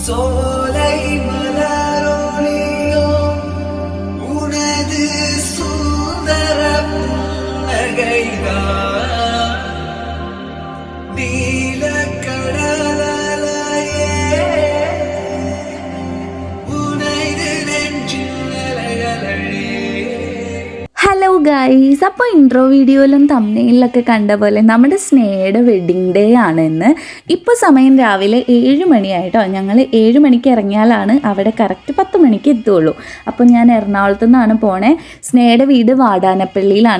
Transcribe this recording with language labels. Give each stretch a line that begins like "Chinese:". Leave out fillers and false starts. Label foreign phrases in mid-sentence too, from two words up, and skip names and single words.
Tamil: சோலை மலரொளியோ உனது சுந்தர புன்னகைதான் நீல கடலையே உனைது நெஞ்சில் அலைகளே.
English: hello guys,
Malayalam: അപ്പോൾ ഇൻട്രോ വീഡിയോയിലും തമ്മിലൊക്കെ കണ്ട പോലെ നമ്മുടെ സ്നേഹയുടെ
English: wedding day
Malayalam: ആണ് ഇന്ന്. ഇപ്പോൾ സമയം രാവിലെ 7 മണിയായിട്ടോ. ഞങ്ങൾ 7 മണിക്ക് ഇറങ്ങിയാലാണ് അവിടെ കറക്റ്റ് 10 മണിക്ക് എത്തുള്ളൂ. അപ്പോൾ ഞാൻ എറണാകുളത്തു നിന്നാണ് പോണേ. സ്നേഹയുടെ വീട് വാടാനപ്പള്ളിയിലാണ്.